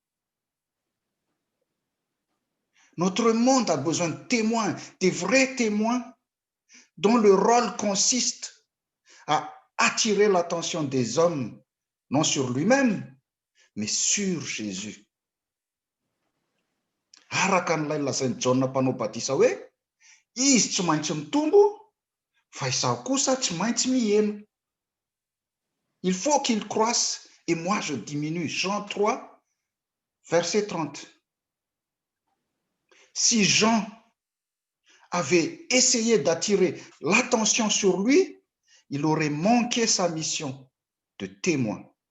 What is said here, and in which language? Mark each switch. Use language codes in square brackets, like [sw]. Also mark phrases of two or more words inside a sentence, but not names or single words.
[fr] Notre monde a besoin de témoins, des vrais témoins dont le rôle consiste à attirer l'attention des hommes, non sur lui-même, mais sur Jésus. [mg] araka n'ilay lazain'i Jaona mpanao batisa hoe izy tsy maintsy mitombo fa izaho kosa tsy maintsy mihena. [fr] Il faut qu'il croisse et moi je diminue. Jean 3, verset 30. Si Jean avait essayé d'attirer l'attention sur lui, il aurait manqué sa mission de témoin.